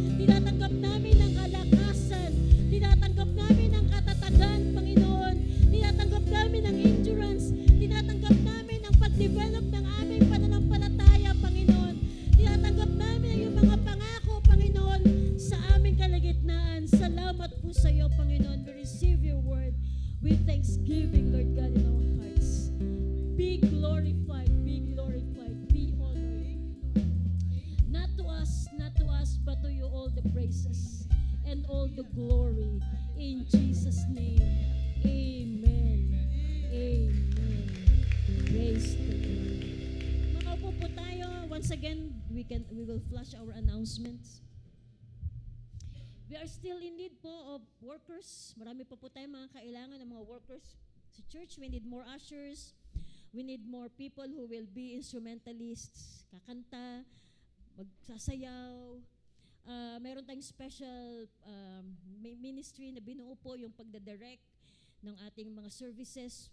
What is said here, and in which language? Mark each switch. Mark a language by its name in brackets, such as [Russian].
[Filipino] Tinatanggap namin ang kalakasan. Tinatanggap namin ang katatagan, Panginoon. Tinatanggap namin ang endurance. Tinatanggap namin ang pag-develop ng aming pananampalataya, Panginoon. Tinatanggap namin ang iyong mga pangako, Panginoon, sa aming kalagitnaan. Salamat po sa iyo, Panginoon. [English] We receive your word with thanksgiving, Lord God, in our hearts. Be glorified, be honored. Not to us, but to you all the praises and all the glory. In Jesus' name, amen. Amen. Praise the Lord. [Filipino] Makaupo po tayo. [English] Once again, we will flash our announcements. We are still in need po of workers. [Filipino] Marami pa po tayong mga kailangan ng mga workers sa church. [English] We need more ushers. We need more people who will be instrumentalists, [Filipino] kakanta, magsasayaw. Meron tayong special ministry na binuo po yung pagdadirect ng ating mga services.